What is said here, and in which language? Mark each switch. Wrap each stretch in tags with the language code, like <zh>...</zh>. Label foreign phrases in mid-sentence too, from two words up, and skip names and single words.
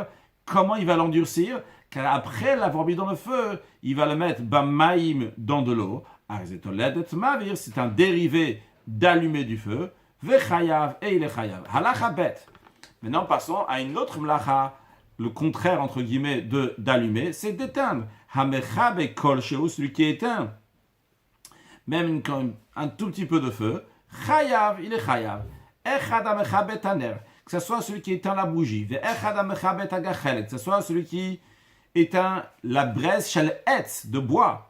<fr>Comment il va l'endurcir? Car après l'avoir mis dans le feu, il va le mettre bamaïm dans de l'eau. C'est un dérivé d'allumer du feu. Vechayav, et il est chayav.</fr> <he>הלכה ב.</he> <fr>Maintenant passons à une autre mlacha, le contraire entre guillemets d'allumer, c'est d'éteindre.</fr> <he>המכבה כל שהוא,</he> <fr>celui qui éteint même un tout petit peu de feu. Chayav, il est chayav.</fr> <he>אחד המכבה תנר,</he> <fr>que ce soit celui qui éteint la bougie.</fr> <he>ואחד המכבה תגחלת,</he> <fr>que ce soit celui qui éteint la braise</fr> <he>של עץ,</he> <fr>de bois.</fr>